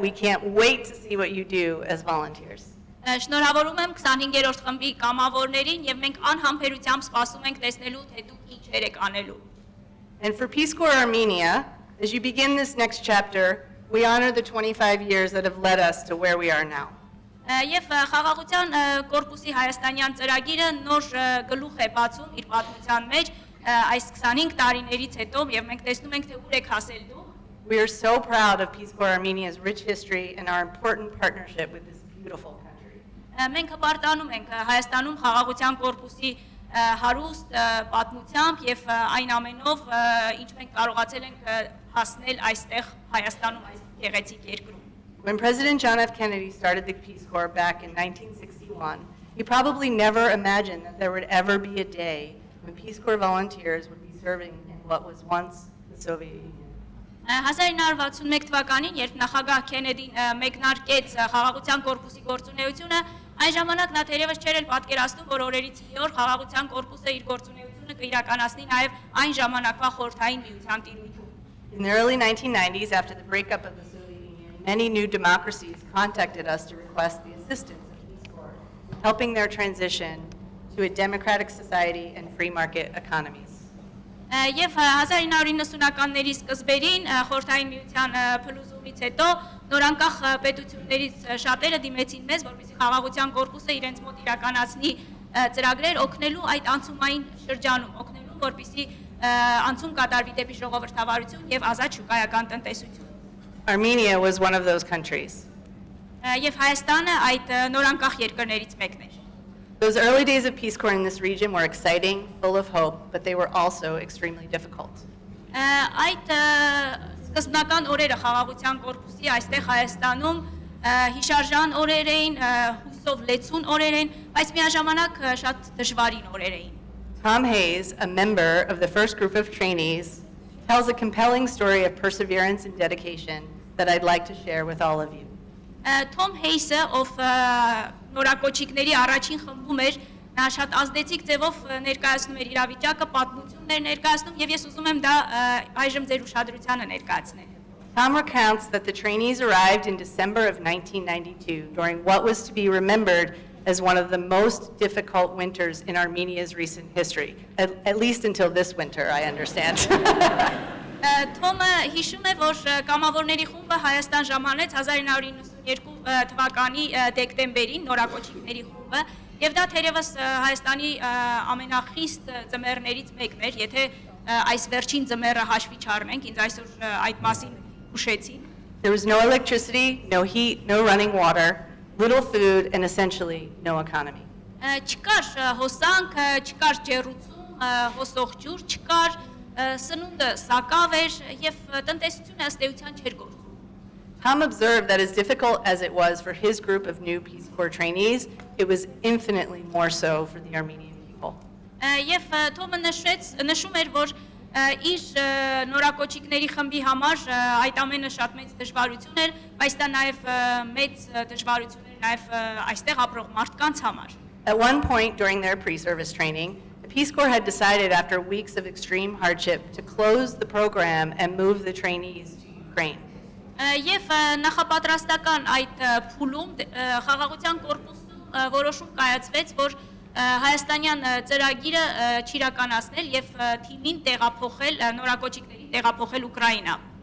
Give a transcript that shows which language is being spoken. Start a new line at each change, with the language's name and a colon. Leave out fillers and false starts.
English: We can't wait to see what you do as volunteers.
Armenian: Շնորհավորում եմ 25-րդ խմբի կամավորներին եւ մենք անհամբերությամբ սպասում ենք տեսնելու թե դուք ինչեր եք անելու։
English: And for Peace Corps Armenia, as you begin this next chapter, we honor the 25 years that have led us to where we are now.
Armenian: Եվ խաղաղության կորպուսի հայաստանյան ծրագիրը նոր գլուխ է բացում իր պատմության մեջ այս 25 տարիներից հետո եւ մենք տեսնում ենք թե ուր եք հասել դուք։
English: We are so proud of Peace Corps Armenia's rich history and our important partnership with this beautiful country.
Armenian: Մենք հպարտանում ենք Հայաստանում խաղաղության կորպուսի հարուստ պատմությամբ եւ այն ամենով ինչ մենք կարողացել ենք հասնել այստեղ Հայաստանում այս գեղեցիկ երկրում։
English: When President John F. Kennedy started the Peace Corps back in 1961, he probably never imagined that there would ever be a day when Peace Corps volunteers would be serving in what was once the Soviet Union.
Armenian: 1961 թվականին, երբ նախագահ Քենեդին մեկնարկեց խաղաղության կորպուսի գործունեությունը, այն ժամանակ նա թերևս չէր էլ պատկերացնում, որ օրերից մի օր խաղաղության կորպուսը իր գործունեությունը կիրականացնի նաև այն ժամանակվա խորհրդային միության տիրույթում։
English: In the early 1990s, after the breakup of the Soviet Union, many new democracies contacted us to request the assistance of Peace Corps, helping their transition to a democratic society and free market economies.
Armenian: Եվ 1990-ականների սկզբերին խորհրդային միության փլուզումից հետո նորանկախ պետություններից շատերը դիմեցին մեզ, որպեսզի խաղաղության կորպուսը իրենց մոտ իրականացնի ծրագրեր օգնելու այդ անցումային շրջանում, օգնելու որպեսզի անցում կատարվի դեպի ժողովրդավարություն եւ ազատ շուկայական տնտեսություն։
English: Armenia was one of those countries.
Armenian: Եվ Հայաստանը այդ նորանկախ երկրներից մեկն էր։
English: Those early days of Peace Corps in this region were exciting, full of hope, but they were also extremely difficult.
Armenian: Այդ սկզբնական օրերը խաղաղության կորպուսի այստեղ Հայաստանում հիշարժան օրեր էին, հույսով լեցուն օրեր էին, բայց միաժամանակ շատ դժվարին օրեր էին։
English: Tom Hayes, a member of the first group of trainees, tells a compelling story of perseverance and dedication that I'd like to share with all of you.
Armenian: Թոմ Հեյսը, ով նորակոչիկների առաջին խմբում էր, նա շատ ազդեցիկ ձևով ներկայացնում էր իրավիճակը, պատմություններ ներկայացնում, եւ ես ուզում եմ դա այժմ ձեր ուշադրությանը ներկայացնել։
English: Tom recounts that the trainees arrived in December of 1992 during what was to be remembered as one of the most difficult winters in Armenia's recent history, at least until this winter, I understand.
Armenian: Թոմը հիշում է, որ կամավորների խումբը Հայաստան ժամանեց 1992 թվականի դեկտեմբերին, նորակոչիկների խումբը, եւ դա թերևս Հայաստանի ամենախիստ ձմեռներից մեկն էր, եթե այս վերջին ձմեռը հաշվի չառնենք, ինձ այսօր այդ մասին հուշեցին։
English: There was no electricity, no heat, no running water, little food, and essentially no economy.
Armenian: Չկար հոսանք, չկար ջեռուցում, հոսող ջուր չկար, սնունդը սակավ էր եւ տնտեսությունը ըստ էության չէր գործում։
English: Tom observed that as difficult as it was for his group of new Peace Corps trainees, it was infinitely more so for the Armenian people.
Armenian: Եվ Թոմը նշում էր, որ իր նորակոչիկների խմբի համար այդ ամենը շատ մեծ դժվարություն էր, բայց դա նաև մեծ դժվարություն էր նաև այստեղ ապրող մարդկանց համար։
English: At one point during their pre-service training, the Peace Corps had decided after weeks of extreme hardship to close the program and move the trainees to Ukraine.
Armenian: Եվ նախապատրաստական այդ փուլում խաղաղության կորպուսում որոշում կայացվեց, որ հայաստանյան ծրագիրը չիրականացնել եւ թիմին տեղափոխել նորակոչիկներին տեղափոխել Ուկրաինա։